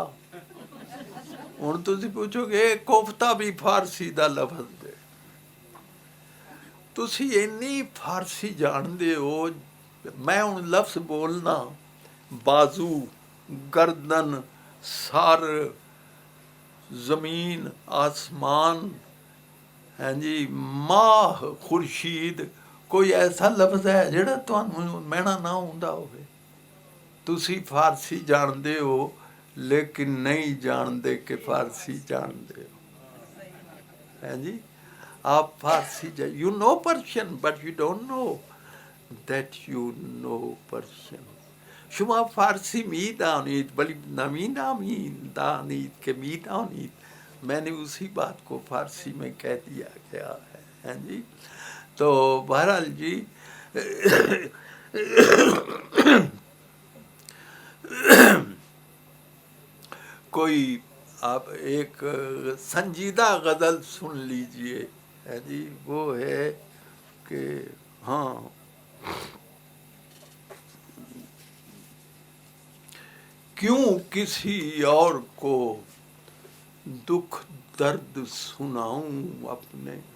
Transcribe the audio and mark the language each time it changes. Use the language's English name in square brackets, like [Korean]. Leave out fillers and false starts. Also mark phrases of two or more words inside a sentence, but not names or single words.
[Punjabi] ہن تسی پوچھو گے کوفتہ بھی فارسی دا لفظ ہے، تسی اینی فارسی جان دے ہو، میں ہن لفظ بولنا، بازو، گردن، سر، زمین، آسمان، ہاں جی، ماہ، خورشید، کوئی ایسا لفظ ہے جڑا تانوں مینا نہ ہوندا ہوئے؟ تسی فارسی جان دے ہو لیکن نہیں جان دے کہ فارسی جان دے ہو، ہاں جی۔ [English] آپ فارسی you know Persian but you don't know that you know Persian. [Persian] شما فارسی می دانید بلی نمی دانید کہ می دانید، [Urdu] میں نے اسی بات کو فارسی میں کہہ دیا گیا ہے، ہاں جی۔ تو بہرحال جی، کوئی آپ ایک سنجیدہ غزل سن لیجئے، ہے جی، وہ ہے کہ ہاں، کیوں کسی اور کو دکھ درد سناؤں اپنے۔